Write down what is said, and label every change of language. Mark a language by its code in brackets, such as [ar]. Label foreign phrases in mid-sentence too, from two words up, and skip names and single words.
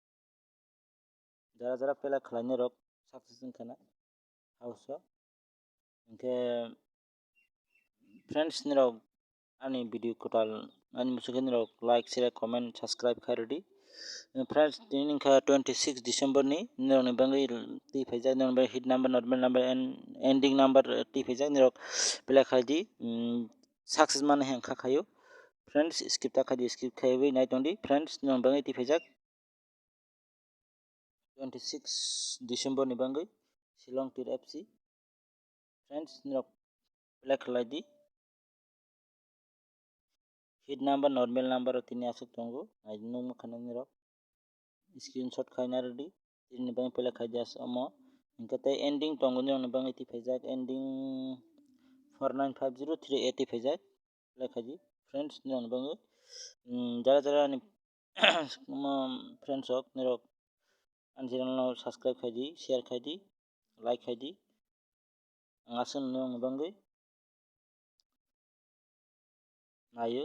[trp] jara pela khalai nirok success kana house inke friends nirok ani video kotal ani musuke nirok [en] like share comment subscribe [trp] khairodi friends ini 26 December ni nirok ni bangai ti phaijak nirok bangai [en] hit number normal number and ending number [trp] ti phaijak nirok pela khaidi success mane hang khakhayo friends skip ta khadi skip khaiwi nai tondi friends nirok bangai ti phaijak 26 December ni bangai [en] Shillong Tir FC [trp] friends nirok pela khalai [en] hit number normal number [trp] tini asuk tongo ai nung makhana nirok screenshot khaina ready tini bang pela khajas amo ingkate ending tongo ni bang iti phaijak ending 4950380 phaijak pela khaji friends ni bang jara ni friends ok nirok an channel no subscribe khaidi share khaidi like khaidi angasun ni bang nayo